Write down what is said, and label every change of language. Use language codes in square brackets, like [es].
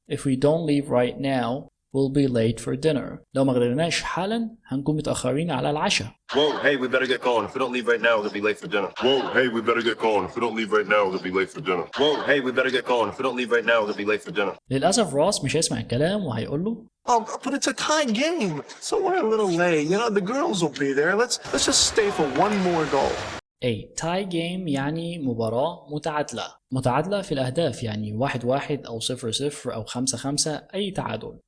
[en] If we don't leave right now, we'll be late for dinner. [ar] لو ما غادرناش حالا هنكون متأخرين على العشاء. [en] Whoa, hey, we better get going. If we don't leave right now, we'll be late for dinner. Whoa, hey, we better get going. If we don't leave right now, we'll be late for dinner. Whoa, hey, we better get going. If we don't leave right now, we'll be late for dinner. [ar] للأسف روس مش هيسمع الكلام وهيقول له [en] Oh, but it's a tie game, so we're a little late. You know, the girls will be there. Let's just stay for one more goal. [ar] A tie game يعني مباراة متعادلة في الأهداف يعني 1-1 أو 0-0 أو 5-5 أي تعادل.